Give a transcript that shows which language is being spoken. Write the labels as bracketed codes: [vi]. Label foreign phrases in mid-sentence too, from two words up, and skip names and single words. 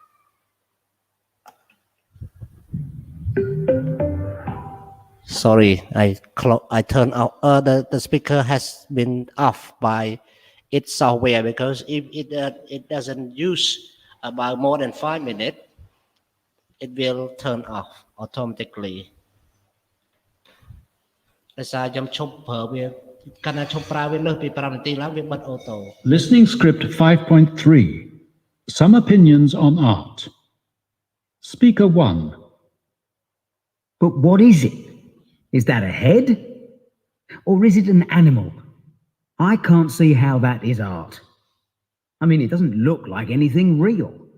[en] Sorry, I turned out the speaker has been off by its software because if it doesn't use about more than 5 minutes, it will turn off automatically. [km] ដោយសារខ្ញុំឈប់ប្រើវាកាលណាឈប់ប្រើវាលើសពី 5 នាទីឡើងវាបិទអូតូ [en] Listening script 5.3. Some opinions on art. Speaker 1. But what is it? Is that a head? Or is it an animal? I can't see how that is art. I mean, it doesn't look like anything real.